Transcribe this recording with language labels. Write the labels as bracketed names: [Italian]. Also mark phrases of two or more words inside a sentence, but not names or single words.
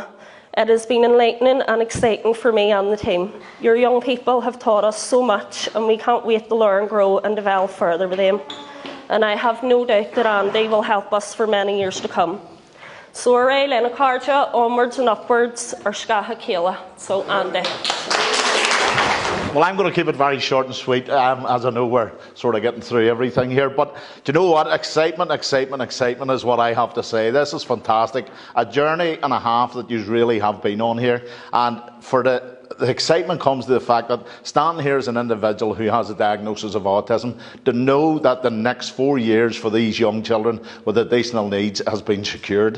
[English] It has been enlightening and exciting for me and the team. Your young people have taught us so much, and we can't wait to learn, grow and develop further with them. and I have no doubt that Andy will help us for many years to come. So Féile in Carraige, onwards and upwards, [Irish] ar scaithe céile. So Andy. [English] Well, I'm going to keep it very short and sweet, as I know we're sort of getting through everything here. But do you know what? Excitement, excitement, excitement is what I have to say. This is fantastic. A journey and a half that you really have been on here. And for the excitement comes to the fact that standing here as an individual who has a diagnosis of autism, to know that the next 4 years for these young children with additional needs has been secured.